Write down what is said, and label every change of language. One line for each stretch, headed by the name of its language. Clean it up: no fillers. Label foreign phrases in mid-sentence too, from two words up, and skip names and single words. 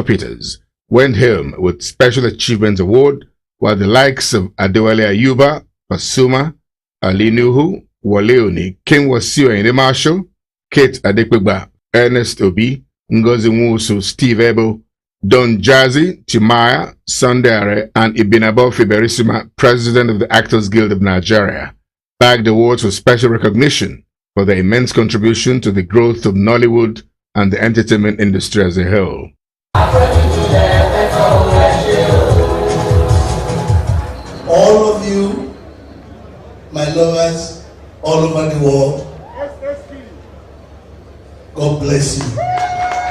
English: Peters went home with Special Achievement Award, while the likes of Adewale Ayuba, Pasuma, Ali Nuhu, Waleoni, King Wasiu Ayinde Marshall, Kate Adekpegba, Ernest Obi, Ngozi Nwosu, Steve Ebo, Don Jazzy, Timaya, Sundare, and Ibinabo Fiberisima, President of the Actors Guild of Nigeria, bagged awards for special recognition for their immense contribution to the growth of Nollywood and the entertainment industry as a whole. All of you, my lovers, all over the world, God bless you.